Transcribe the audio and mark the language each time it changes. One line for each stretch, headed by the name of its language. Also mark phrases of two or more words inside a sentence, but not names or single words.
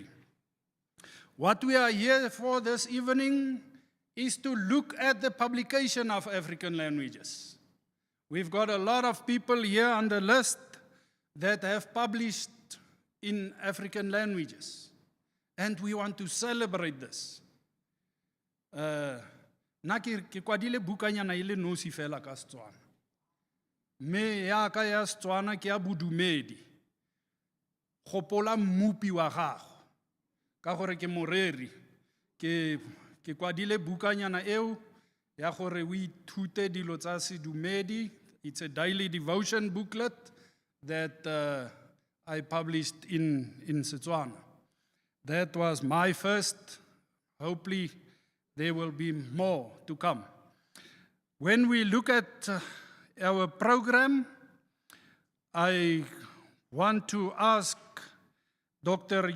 English: What we are here for this evening is to look at the publication of African languages. We've got a lot of people here on the list that have published in African languages. And we want to celebrate this.
Tswana: Na ke kwadile bukanyana ile nosi fela ka Setswana. Me ya ka ya Setswana ke ya bodumedi. Gopola mmupi wa gago. Ka gore ke moreri ke kwadile bukanyana eo ya gore o ithute dilo tsa sedumedi.
English: It's a daily devotion booklet that I published in Setswana. That was my first. Hopefully there will be more to come. When we look at our program, I want to ask Dr.